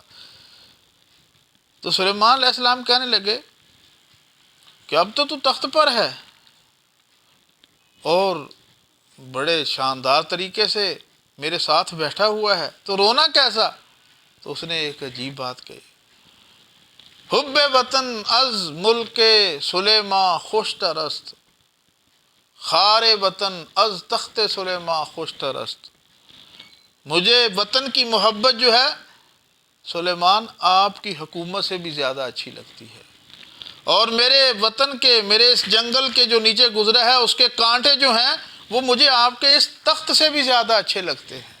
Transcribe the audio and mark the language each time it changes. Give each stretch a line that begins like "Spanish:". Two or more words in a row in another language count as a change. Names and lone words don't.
Urdu: تو سلیمان علیہ السلام کہنے لگے کہ اب تو تخت پر ہے اور بڑے شاندار طریقے سے میرے ساتھ بیٹھا ہوا ہے، تو رونا کیسا؟ تو اس نے ایک عجیب بات کہی،
Persian: حب وطن از ملک سلیمان خوشتر است، خار وطن از تخت سلیمان خوشتر است۔
Urdu: مجھے وطن کی محبت جو ہے سلیمان آپ کی حکومت سے بھی زیادہ اچھی لگتی ہے، اور میرے وطن کے، میرے اس جنگل کے جو نیچے گزرا ہے اس کے کانٹے جو ہیں وہ مجھے آپ کے اس تخت سے بھی زیادہ اچھے لگتے ہیں۔